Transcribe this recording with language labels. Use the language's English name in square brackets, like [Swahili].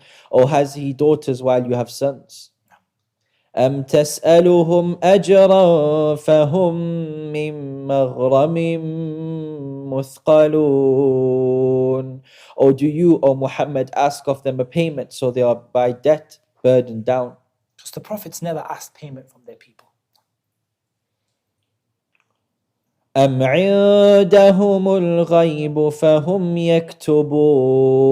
[English] Or has he daughters while you have sons? [Arabic] أم تسألهم أجرا فهم من مغرم مثقلون? [English] Or do you, O Muhammad, ask of them a payment so they are by debt burdened down? Because the prophets never asked payment from their people. [Arabic] أم عندهم الغيب فهم يكتبون?